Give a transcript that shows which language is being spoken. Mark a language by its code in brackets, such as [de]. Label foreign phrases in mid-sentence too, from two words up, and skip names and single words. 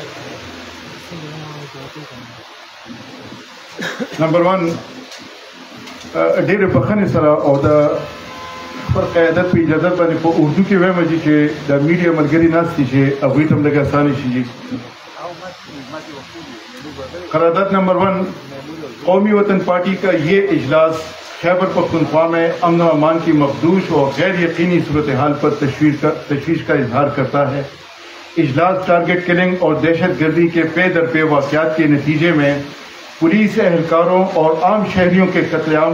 [ps] نمبر 1 ډېرې بخښنې سره او د خپل قیادت په اجازه باندې په اردو کې وایم چې د میډیا ملګري ناست دي چې هغوی ته هم لږ اسانه شي. [ur] قرارداد نمبر 1 قومی وطن پارٹی کا یہ اجلاس خیبر پختونخوا میں امن و امان کی مخدوش اور غیر یقینی صورتحال پر تشویش کا اظہار کرتا ہے. اجلاس ٹارگٹ کلنگ اور دہشت گردی کے پے در پے واقعات کے نتیجے میں پولیس اہلکاروں اور عام شہریوں کے قتل عام